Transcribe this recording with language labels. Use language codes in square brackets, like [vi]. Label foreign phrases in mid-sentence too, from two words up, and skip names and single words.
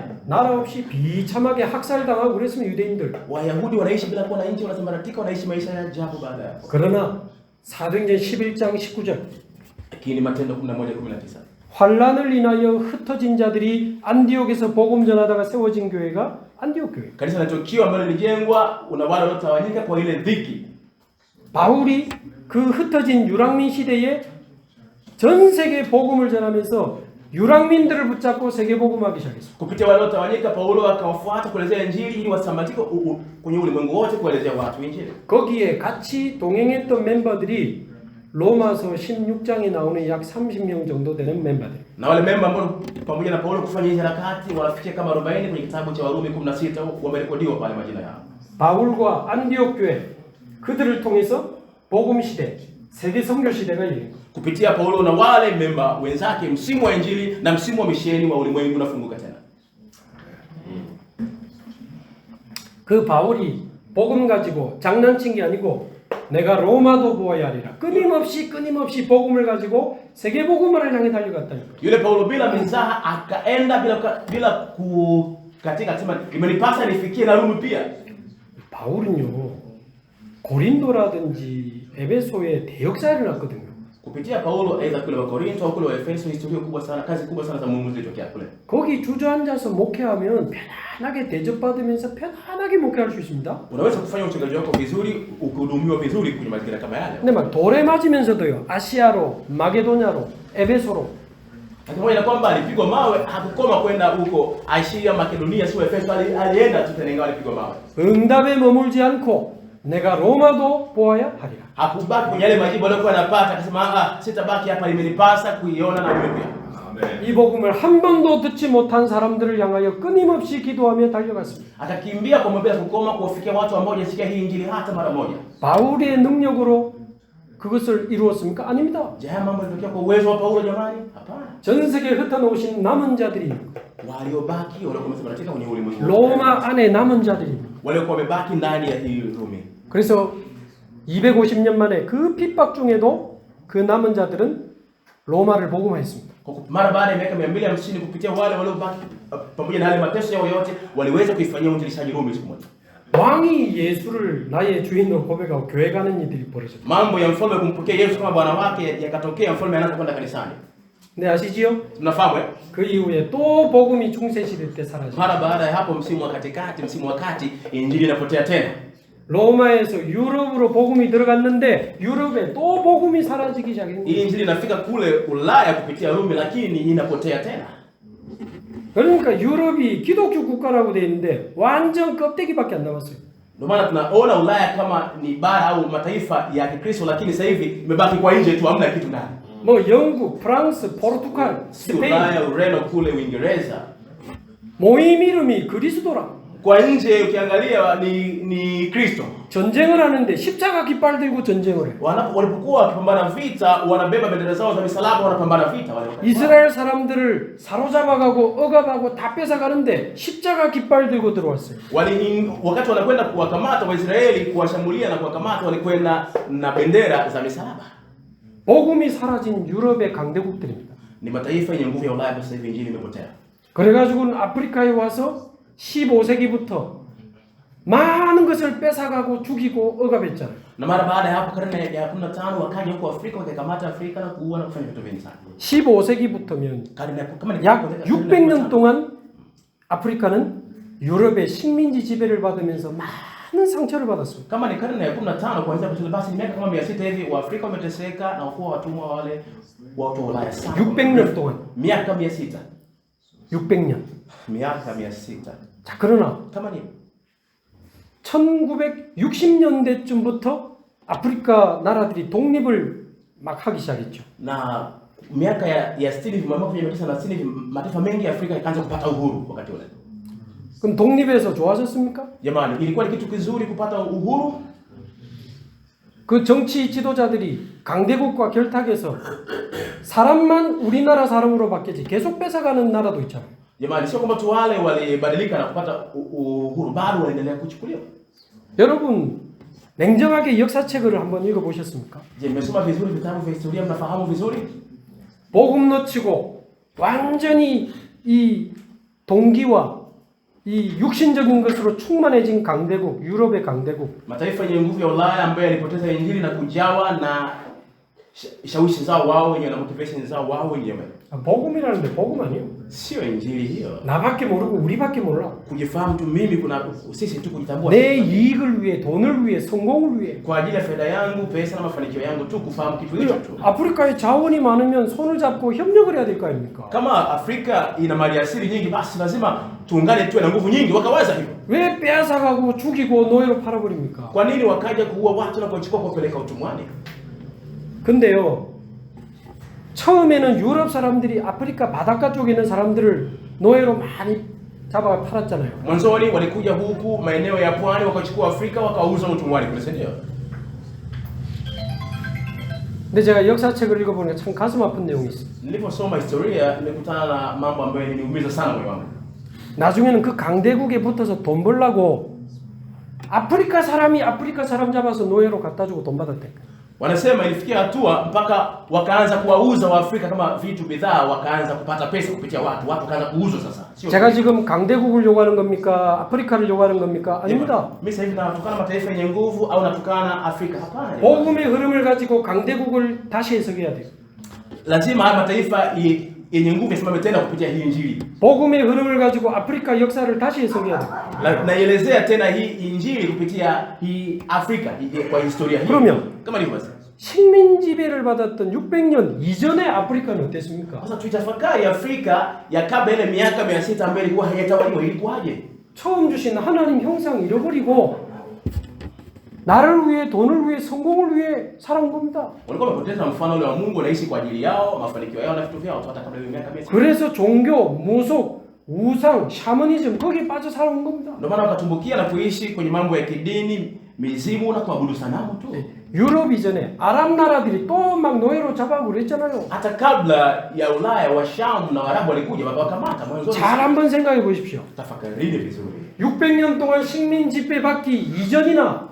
[ko] 나라 없이 비참하게 학살당하고 그랬으면 유대인들. [sw] Wayahudi wanaishi bila kuwa na nchi, wanasambaratika, wanaishi maisha ya ajabu baada ya hapo. [ko] 그러나 사도행전 11장 19절 [sw] Lakini Matendo 11:19. [ko] 환란을 인하여 흩어진 자들이 안디옥에서 복음 전하다가 세워진 교회가 안디옥 교회. [sw] Kanisa la Antiokia ambalo lilijengwa una wale waliotawanyika kwa ile dhiki. [ko] 바울이 그 흩어진 유랑민 시대에 전 세계 복음을 전하면서 유랑민들을 붙잡고 세계 복음하기 시작했습니다. [sw] Kupitia wale waliotawanyika, Paulo akawafuata kuelezea injili ili wasambaratike kwenye ulimwengu wote, kuelezea watu injili. [ko] 거기에 같이 동행했던 멤버들이 로마서 16장에 나오는 약 30명 정도 되는 멤버들. [sw] Na wale memba ambao pamoja na Paulo kufanya hizo harakati wanafikia kama 40 kwenye kitabu cha Warumi 16 wamerekodiwa pale majina yao. [ko] 바울과 안디옥 교회 그들을 통해서 복음 시대, 세계 선교 시대가 열린 거예요. [sw] Kupitia Paulo na wale memba wenzake, msimu wa injili na msimu wa misheni wa ulimwengu unafunguka tena. [ko] 그 바울이 복음 가지고 장난친 게 아니고 내가 로마도 보아야 하리라. 끊임없이 복음을 가지고 세계 복음화를 향해 달려갔다니까. [sw] Yule Paulo bila mizaha akaenda bila kukatika, sema imenipasa nifikie na Rumi pia. [ko] 바울은요 고린도라든지 에베소에 대역사를 났거든요. [sw] Kupitia Paulo aidha kule wa Korinto au kule wa Efeso, historia kubwa sana, kazi kubwa sana za Mungu zilitokea kule. [ko] 거기 주저앉아서 목회하면 편안하게 대접받으면서 편안하게 목회할 수 있습니다. [sw] Unaweza kufanya uchungaji wako vizuri, ukihudumiwa vizuri kwenye mazingira kama yale. [ko] 근데 막 돌에 맞으면서도요. 아시아로, 마게도냐로, 에베소로 [sw] Pamoja na kwamba alipigwa mawe, hakukoma kwenda huko Asia, Makedonia, sio Efeso, alienda tu tena ingawa alipigwa mawe. [ko] 응답에 머물지 않고 내가 로마도 보아야 하리라. [sw] Hakubaki kwenye yale majibu aliyokuwa anapata, akasema sitabaki hapa, imenipasa kuiona na mimi pia. [ko] 이 복음을 한 번도 듣지 못한 사람들을 향하여 끊임없이 기도하며 달려갔습니다. [sw] Akakimbia kwa bila kukoma kuwafikia watu ambao hawajasikia hii injili hata mara moja. [ko] 바울의 능력으로 그것을 이루었습니까? 아닙니다. [sw] Je, haya mambo yalitokea kwa uwezo wa Paulo jamani? Hapana. [ko] 전 세계에 흩어놓으신 남은 자들이 [sw] Waliobaki waliokuwa wamesambaratika kwenye ulimwengu. [ko] 로마 안에 남은 자들이 [sw] Waliokuwa wamebaki ndani ya hii Rumi. [ko] 그래서 250년 만에 그 핍박 중에도 그 남은 자들은 로마를 복음화했습니다. [sw] Mara baada ya miaka 250 kupitia wale waliobaki pamoja na yale mateso yao yote waliweza kuifanyia uinjilishaji Rumi siku moja. [ko] 왕이 예수를 나의 주인으로 고백하고 교회 가는 일들이 벌어졌다. [sw] Mambo ya mfalme kumpokea Yesu kama bwana wake yakatokea, mfalme anaanza kwenda kanisani. [ko] 네, 아시지요? [sw] Mnafahamu? [ko] 그 이후에 또 복음이 중세시대 때 사라졌다. [sw] Mara baada ya hapo msimu wa katikati, msimu wa kati, injili inapotea tena. [ko] 로마에서 유럽으로 복음이 들어갔는데 유럽에 또 복음이 사라지기 시작했습니다. [sw] Hii injili inafika kule Ulaya kupitia Rumi, lakini inapotea tena. [ko] 그러니까 유럽이 기독교 국가라고 돼 있는데 완전 껍데기밖에 안 남았어요. [sw] Ndio maana tunaona Ulaya kama ni bara au mataifa ya Kikristo, lakini sasa hivi imebaki kwa nje tu, hamna kitu ndani. [ko] 뭐 영국, 프랑스, 포르투갈, 스페인 [sw] Ulaya, Ureno kule Uingereza. [ko] 모임 이름이 그리스도라. [sw] Kwa nje ukiangalia ni Kristo. [ko] 전쟁을 하는데 십자가 깃발 들고 전쟁을 해. [sw] Walipokuwa wakipambana vita, wanabeba bendera zao za misalaba, wanapambana vita wale. [ko] 이스라엘 사람들을 사로잡아가고 억압하고 다 뺏어가는데 십자가 깃발 들고 들어왔어요. [sw] Wakati wanakwenda kuwakamata Waisraeli, kuwashambulia na kuwakamata, walikwenda na bendera za misalaba. [ko] 복음이 사라진 유럽의 강대국들입니다. [sw] Ni mataifa yenye nguvu ya Ulaya, sasa hivi injili imepotea. [ko] 그래가지고는 아프리카에 와서 15세기부터 많은 것을 뺏어가고 죽이고 억압했잖아요. [sw] Na mara baada ya hapo karne ya 15 wakaja huko Afrika, wakakamata Afrika na kuua na kufanya vitu vingi sana. [ko] 15세기부터면 약 600년 동안 아프리카는 유럽의 식민지 지배를 받으면서 많은 상처를 받았습니다. [sw] Kama ni karne ya 15 kuanzia pale, basi miaka kama 600 hivi Waafrika wameteseka na kuwa watumwa wale watu wa Ulaya sana. [ko] 600년 동안. [sw] Miaka 600. [ko] 600년. [sw] Miaka 600. [ko] 자, 그러나 [sw] Kama ni [ko] 1960년대쯤부터 아프리카 나라들이 독립을 막 하기 시작했죠. [sw] na miaka ya 60 mwaka 1960 mataifa mengi ya Afrika yakaanza kupata uhuru wakati ule. [ko] 그럼 독립해서 좋아졌습니까? [sw] Jamani, ilikuwa ni kitu kizuri kupata uhuru? [ko] 그 정치 지도자들이 강대국과 결탁해서 사람만 우리나라 사람으로 바뀌지 계속 뺏어가는 나라도 있잖아요. [sw] Jamani, sio kwamba tu wale walibadilika na kupata uhuru, bado wanaendelea kuchukuliwa. [ko] 여러분 냉정하게 역사책을 한번 읽어보셨습니까? [sw] Je, mmesoma vizuri vitabu vya historia, mnafahamu vizuri? [ko] 복음 놓치고 완전히 이 동기와 이 육신적인 것으로 충만해진 강대국, 유럽의 강대국. [sw] Mataifa yenye nguvu ya Ulaya ambayo yalipoteza injili na kujawa na shawishi zao wao wenyewe na motivation zao wao wenyewe. [ko] 복음이라는데 복음 아니에요? [sw] Sio injili hiyo. [ko] 나밖에 모르고 우리밖에 몰라. [sw] Kujifahamu tu mimi, kuna sisi tu kujitambua. [ko] 내 이익을 위해, 돈을 위해, 성공을 위해. [sw] Kwa ajili ya faida yangu, pesa na mafanikio yangu tu, kufahamu kitu hicho tu. [ko] 아프리카에 자원이 많으면 손을 잡고 협력을 해야 될 거 아닙니까? [sw] Kama Afrika ina mali asili nyingi, basi lazima tuungane, tuwe na nguvu nyingi. Wakawaza hivyo. [ko] 왜 빼앗아가고 죽이고 노예로 팔아버립니까? [sw] Kwa nini wakaja kuua watu na kuwachukua kupeleka utumwani? [ko] 근데요, 처음에는 유럽 사람들이 아프리카 바닷가 쪽에 있는 사람들을 노예로 많이 잡아 팔았잖아요. [sw] Mwanzoni walikuja huku maeneo ya pwani, wakachukua Afrika wakauza utumwani kule, si ndio? [ko] 근데 제가 역사책을 읽어보니까 참 가슴 아픈 내용이 있어요. [sw] Niliposoma historia nimekutana na mambo ambayo yaliniumiza sana moyo wangu. [ko] 나중에는 그 강대국에 붙어서 돈 벌라고 아프리카 사람이 아프리카 사람 잡아서 노예로 갖다 주고 돈 받았대. [sw] Wanasema ilifikia hatua mpaka wakaanza kuwauza Waafrika kama vitu bidhaa, wakaanza kupata pesa kupitia watu wakaanza kuuzwa sasa. [ko] 제가 지금 강대국을 요구하는 겁니까? 아프리카를 요구하는 겁니까? 아닙니다. [sw] Mimi sasa hivi natukana mataifa yenye nguvu au natukana Afrika? Hapana. [ko] 복음의 흐름을 가지고 강대국을 다시 해석해야 돼요. [sw] Lazima haya mataifa yenye nguvu yasimame tena kupitia hii injili. [ko] 복음의 흐름을 가지고 아프리카 역사를 다시 해석해야 돼요. [sw] Naelezea tena hii injili kupitia hii Afrika kwa historia hii. [ko] 그러면 [sw] Kama ndivyo basi. [ko] 식민 지배를 받았던 600년 이전의 아프리카는 어땠습니까? [sw] Sasa tuitafakari Afrika ya kabla ile miaka 600 ambayo ilikuwa haijatawaliwa ilikuwaje? [ko] 처음 주신 하나님 형상 잃어버리고 나를 위해, 돈을 위해, 성공을 위해 살아온 겁니다. [sw] Walikuwa wamepoteza mfano ule wa Mungu, wanaishi kwa ajili yao, mafanikio yao na vitu vyao hata kabla ile miaka 600. [ko] 그래서 종교, 무속, 우상, 샤머니즘 거기에 빠져 살아온 겁니다. [sw] Ndio maana wakatumbukia na kuishi kwenye mambo ya kidini, mizimu na kuabudu sanamu tu. [ko] 유럽 이전에 아랍 나라들이 또 막 노예로 잡아고 그랬잖아요. [sw] Hata kabla ya Ulaya wa Sham na Waarabu walikuja wakawakamata mwanzo. [ko] 잘 한번 생각해 보십시오. [sw] Tafakarini vizuri. [ko] 600년 동안 식민 지배 받기 이전이나